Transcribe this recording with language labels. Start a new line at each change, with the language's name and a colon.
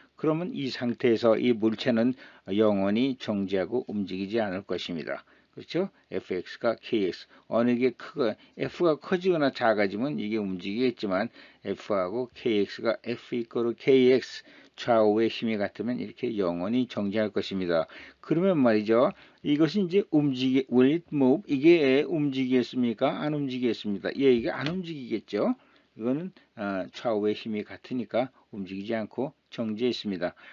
Korean: 그러면 이 상태에서 이 물체는 영원히 정지하고 움직이지 않을 것입니다. 그렇죠? fx가 kx 어느 게 크고 f가 커지거나 작아지면 이게 움직이겠지만 f하고 kx가 f 이퀄 kx 좌우의 힘이 같으면 이렇게 영원히 정지할 것입니다. 그러면 말이죠. 이것이 이제
English: will it move?
Korean: 이게 움직이겠습니까? 안 움직이겠습니다. 이게 안 움직이겠죠. 이거는 좌우의 힘이 같으니까 움직이지 않고 정지해 있습니다.